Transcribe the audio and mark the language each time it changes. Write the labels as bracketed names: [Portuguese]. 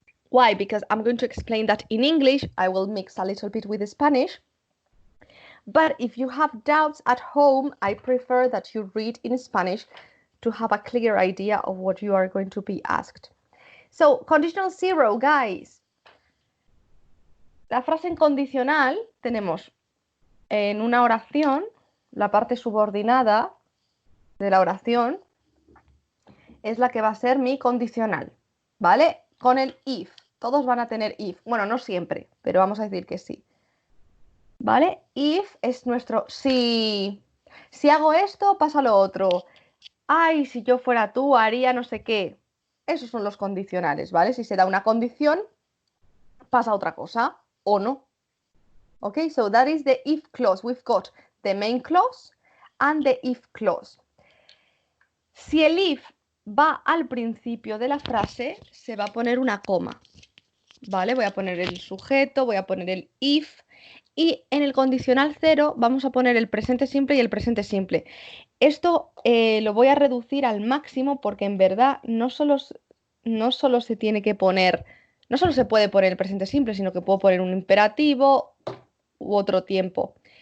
[English] Why? Because I'm going to explain that in English. I will mix a little bit with the Spanish. But if you have doubts at home, I prefer that you read in Spanish to have a clear idea of what you are going to be asked. So, conditional 0, guys. [Spanish] La frase en condicional tenemos en una oración, la parte subordinada de la oración es la que va a ser mi condicional, ¿vale? Con el if. Todos van a tener if. Bueno, no siempre, pero vamos a decir que sí. ¿Vale? If es nuestro si hago esto, pasa lo otro. Ay, si yo fuera tú, haría no sé qué. Esos son los condicionales, ¿vale? Si se da una condición, pasa otra cosa o no. [English] Okay, so that is the if clause. We've got the main clause and the if clause. [Spanish] Si el if va al principio de la frase, se va a poner una coma, ¿vale? Voy a poner el sujeto, voy a poner el if, y en el condicional 0 vamos a poner el presente simple y el presente simple. Esto lo voy a reducir al máximo porque en verdad no solo se tiene que poner, no solo se puede poner el presente simple, sino que puedo poner un imperativo u otro tiempo.